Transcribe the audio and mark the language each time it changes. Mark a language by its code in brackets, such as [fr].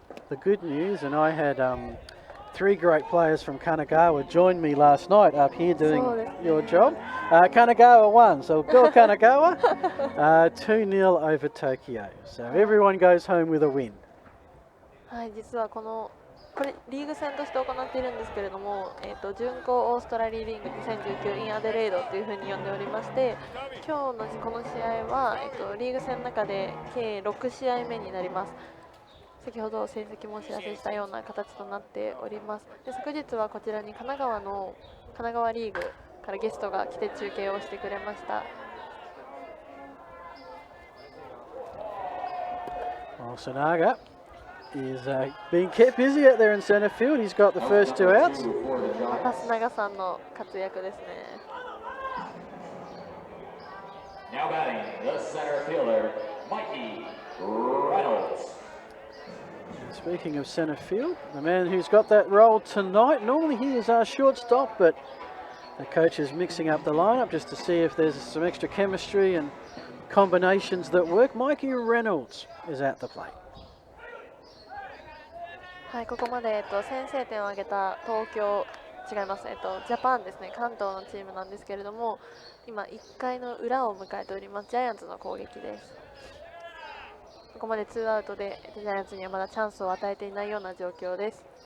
[en] The good news, and I had three great players from Kanagawa joined me last night up here doing your job. Kanagawa won, so go Kanagawa. 2-0 over Tokyo. So everyone goes home with a win. [ja] はい、実はこれリーグ戦として行っているんですけれども、準抗オーストラリーリーグ2019 in アデレードというふうに呼んでおりまして、今日のこの試合は、リーグ戦の中で計6試合目になります。先ほど成績もお知らせしたような形となっております。で、昨日はこちらに神奈川リーグからゲストが来て中継をしてくれました。 [en] Sanaga is being kept busy out there in centre field. He's got the first two outs. [ja] また須永さんの活躍ですね。 [en] Now batting, the center fielder, Mikey Reynolds. Speaking of centre field, the man who's got that role tonight, normally he is our shortstop, but the coach is mixing up the lineup just to see if there's some extra chemistry and combinations that work. Mikey Reynolds is at the plate. [ja] はい、ここまで、先制点を挙げた違います、ジャパンですね、関東のチームなんですけれども、今1回の裏を迎えておりますジャイアンツの攻撃です。ここまで2アウトでジャイアンツにはまだチャンスを与えていないような状況です。